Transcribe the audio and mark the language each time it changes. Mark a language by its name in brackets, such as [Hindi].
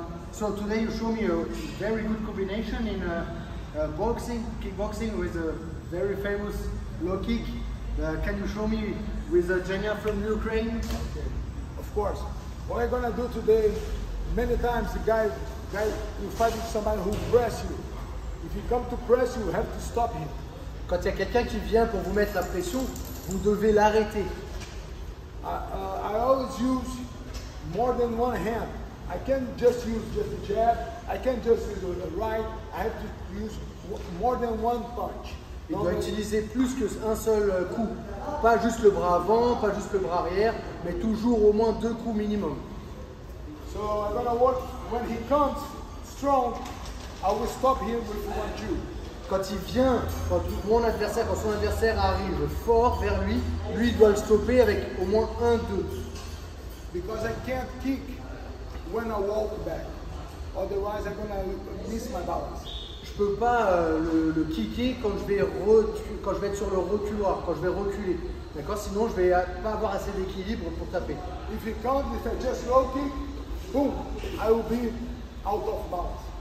[English] So today you show me a very good combination in boxing, kickboxing with a very famous low kick. Can you show me with Genia from Ukraine? Okay. Of course. What I'm gonna do today, many times the guy you fight with somebody who press you. If he come to press you, you have to stop him. [French] Quand il y a quelqu'un qui vient pour vous mettre la pression, vous devez l'arrêter. [English] I always use more than one hand. I can't just use just the jab. I can't just use the right. I have to use more than one punch. [French] Il doit utiliser plus qu'un seul coup. Pas juste le bras avant, pas juste le bras arrière, mais toujours au moins 2 coups minimum. [English] So I'm gonna work when he comes strong. I will stop him with 1-2. [French] Quand il vient, quand son adversaire arrive fort vers lui, lui il doit le stopper avec au moins 1-2. [English] Because I can't kick when I walk back. Otherwise I'm gonna miss my balance. [French] Je peux pas le kicker quand je vais être sur le reculoir, quand je vais reculer. D'accord? Sinon je vais pas avoir assez d'équilibre pour taper. [English] If he comes, if I just low kick, boom, I will be out of balance.